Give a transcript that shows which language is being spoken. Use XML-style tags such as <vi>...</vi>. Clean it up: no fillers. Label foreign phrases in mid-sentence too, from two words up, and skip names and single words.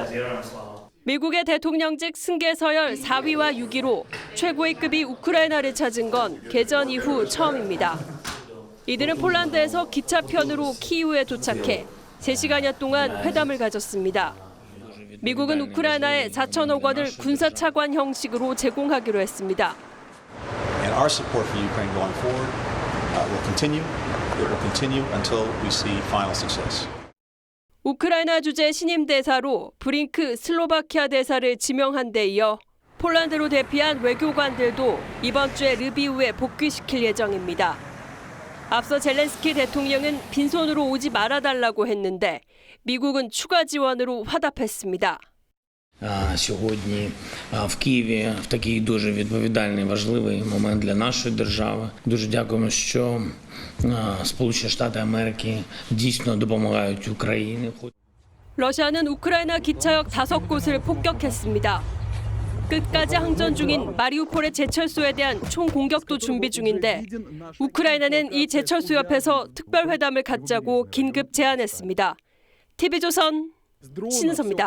<ko>미국의 대통령직 승계 서열 4위와 6위로 최고의 급이 우크라이나를 찾은 건 개전 이후 처음입니다. 이들은 폴란드에서 기차편으로 키이우에 도착해 3시간여 동안 회담을 가졌습니다. 미국은 우크라이나에 4천억 원을 군사차관 형식으로 제공하기로 했습니다.</ko> <en>And our support for Ukraine going forward will continue. It will continue until we see final success.</en> <ko>우크라이나 주재 신임 대사로 브링크 슬로바키아 대사를 지명한 데 이어 폴란드로 대피한 외교관들도 이번 주에 르비우에 복귀시킬 예정입니다. 앞서 젤렌스키 대통령은 빈손으로 오지 말아달라고 했는데 미국은 추가 지원으로 화답했습니다.</ko> <uk>Сьогодні в Києві в такий дуже відповідальний, важливий момент для нашої держави. Дуже дякуємо, що Сполучені Штати Америки дійсно допомагають Україні.</uk> <ko>러시아는 우크라이나 기차역 5곳을 폭격했습니다. 끝까지 항전 중인 마리우폴의 제철소에 대한 총공격도 준비 중인데 우크라이나는 이 제철소 옆에서 특별회담을 갖자고 긴급 제안했습니다. TV조선 신은서입니다.</ko>